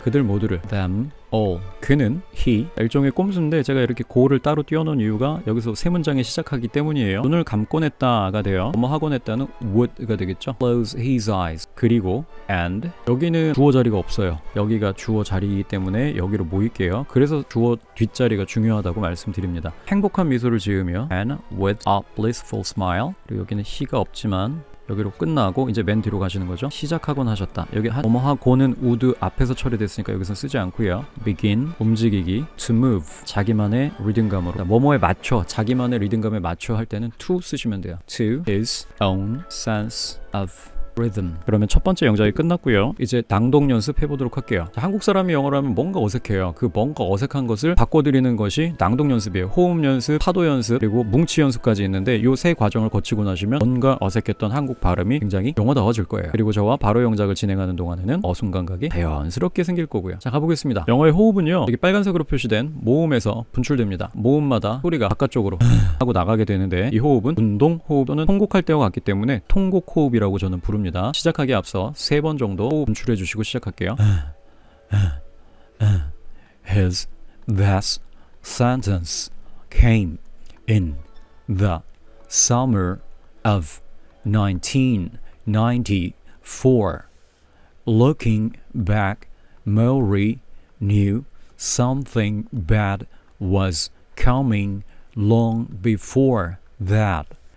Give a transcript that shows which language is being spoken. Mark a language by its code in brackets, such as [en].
[ko] 그들 모두를 them all. 그는 he, 일종의 꼼수인데 제가 이렇게 고를 따로 띄워놓은 이유가 여기서 세 문장에 시작하기 때문이에요. 눈을 감곤 했다가 돼요. 뭐뭐 하곤 했다는 would가 되겠죠. [en] close his eyes. [ko] 그리고 and, 여기는 주어 자리가 없어요. 여기가 주어 자리이기 때문에 여기로 모일게요. 그래서 주어 뒷자리가 중요하다고 말씀드립니다. 행복한 미소를 지으며 [en] and with a blissful smile. [ko] 그리고 여기는 he가 없지만 여기로 끝나고 이제 맨 뒤로 가시는 거죠. 시작하곤 하셨다. 여기 뭐뭐 하고는 would 앞에서 처리됐으니까 여기서 쓰지 않고요. begin, 움직이기, to move, 자기만의 리듬감으로, 뭐뭐에 맞춰, 자기만의 리듬감에 맞춰 할 때는 to 쓰시면 돼요. [en] to his own sense of rhythm. [ko] 그러면 첫 번째 영작이 끝났고요. 이제 낭독 연습 해보도록 할게요. 자, 한국 사람이 영어를 하면 뭔가 어색해요. 그 뭔가 어색한 것을 바꿔드리는 것이 낭독 연습이에요. 호흡 연습, 파도 연습, 그리고 뭉치 연습까지 있는데 이 세 과정을 거치고 나시면 뭔가 어색했던 한국 발음이 굉장히 영어다워질 거예요. 그리고 저와 바로 영작을 진행하는 동안에는 어순 감각이 자연스럽게 생길 거고요. 자, 가보겠습니다. 영어의 호흡은요, 여기 빨간색으로 표시된 모음에서 분출됩니다. 모음마다 소리가 바깥쪽으로 하고 나가게 되는데 이 호흡은 운동 호흡 또는 통곡할 때와 같기 때문에 통곡 호흡이라고 저는 부릅니다. 시작하기에 앞서 3번 정도 호흡 분출해 주시고 시작할게요. [en] His death sentence came in the summer of 1994. Looking back, Maury knew something bad was coming long before that.